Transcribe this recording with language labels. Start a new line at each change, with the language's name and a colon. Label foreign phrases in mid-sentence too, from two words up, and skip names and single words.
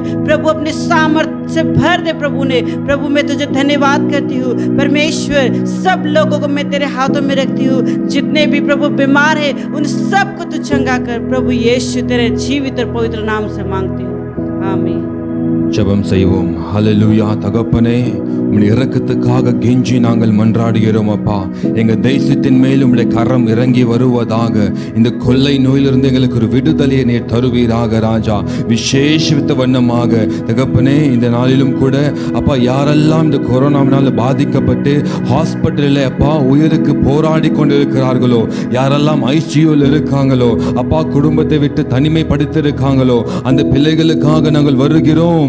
Hindi: प्रभु, अपने सामर्थ्य से भर दे प्रभु ने। प्रभु, मैं तुझे धन्यवाद करती हूँ परमेश्वर, सब लोगों को मैं तेरे हाथों में रखती हूँ। जितने भी प्रभु बीमार है उन सबको तू चंगा कर प्रभु यीशु, तेरे जीवित और पवित्र नाम से मांगती हूँ, आमीन।
Tamil: ஜெபம் செய்வோம். ஹல்லேலூயா. தகப்பனே, உம்முடைய இரக்கத்துக்காக கெஞ்சி நாங்கள் மன்றாடுகிறோம் அப்பா. எங்க தேசத்தின் மேல் உம்முடைய கரம் இறங்கி வருவதாக. இந்த கொள்ளை நோயிலிருந்து எங்களுக்கு ஒரு விடுதலையை நீர் தருவீராக ராஜா. விசேஷித்த வண்ணமாக தகப்பனே, இந்த நாளிலும் கூட அப்பா, யாரெல்லாம் இந்த கொரோனாவினால் பாதிக்கப்பட்டு ஹாஸ்பிட்டலில் அப்பா உயிருக்கு போராடி கொண்டிருக்கிறார்களோ, யாரெல்லாம் ஐசியூவில் இருக்காங்களோ அப்பா, குடும்பத்தை விட்டு தனிமைப்படுத்திருக்காங்களோ, அந்த பிள்ளைகளுக்காக நாங்கள் வருகிறோம்.